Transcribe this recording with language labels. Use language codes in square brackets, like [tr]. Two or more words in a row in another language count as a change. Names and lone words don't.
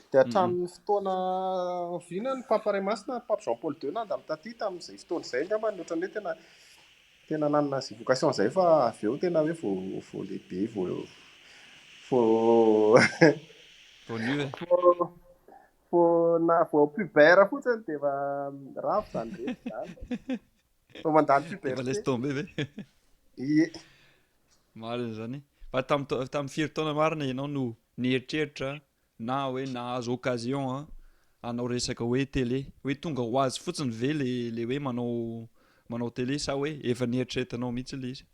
[mg] dia hatramin'ny fotoana viana ny Papa Ray Masina, ny Pape Jean Paul II nandalo taty tamin'izay fotoana izay angamba ny ohatran'ny hoe tena nanana izay vocation izay fa avy eo tena hoe vao lehibe vao Vonio vao pubère fotsiny dia efa ravo izany rehetra izany vao mandalo efa puberté. [fr] laisse tomber ve [mg] Ie. marina zany fa tamin'ny firy taona marina ianao no nieritreritra na hoe nahazo occasion hanao resaka hoe télé hoe tonga ho azy fotsiny ve le hoe manao télé sa hoe efa nieritreretanao mihitsy le izy?